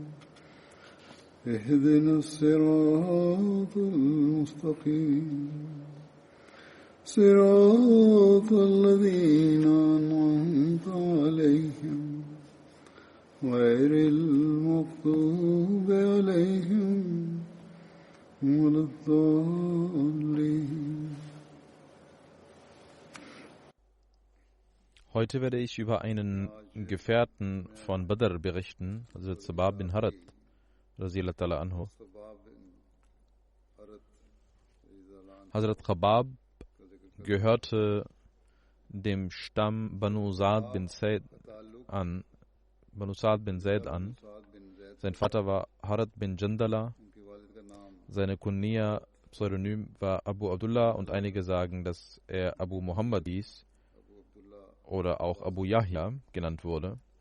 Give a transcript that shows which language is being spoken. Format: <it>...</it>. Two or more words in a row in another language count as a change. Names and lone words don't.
<ar>اهدنا الصراط المستقيم صراط الذين أنعمت عليهم غير المغضوب عليهم ولا الضالين.</ar> <de>Heute werde ich über einen Gefährten von Badr berichten, also Sabab bin Harat,</de> <ar>رضي الله عنه.</ar> <de>Hazrat Khabab gehörte dem Stamm Banu Sa'd bin Zaid an. Sein Vater war Harat bin Jandala. Seine Kunya, Pseudonym, war Abu Abdullah und einige sagen, dass er Abu Muhammad hieß oder auch Abu Yahya genannt wurde.</de>